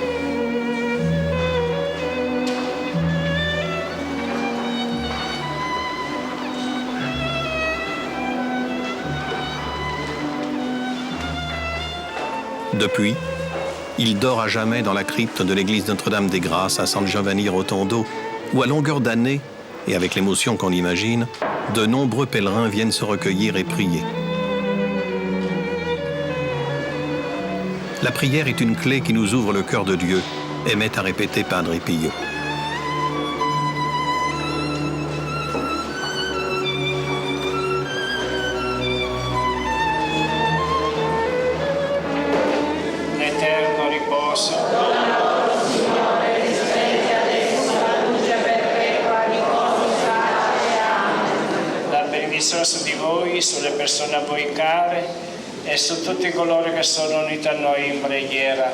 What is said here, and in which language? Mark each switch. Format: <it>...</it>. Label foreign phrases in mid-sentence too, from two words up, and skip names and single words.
<fr>Depuis, il dort à jamais dans la crypte de l'église Notre-Dame des Grâces à San Giovanni Rotondo, où à longueur d'année, et avec l'émotion qu'on imagine, de nombreux pèlerins viennent se recueillir et prier. La prière est une clé qui nous ouvre le cœur de Dieu, aimait à répéter Padre Pio.</fr> <it>L'eterno riposo. La benedizione su di voi, sulle persone a voi care e su tutti coloro che sono uniti a noi in preghiera.</it>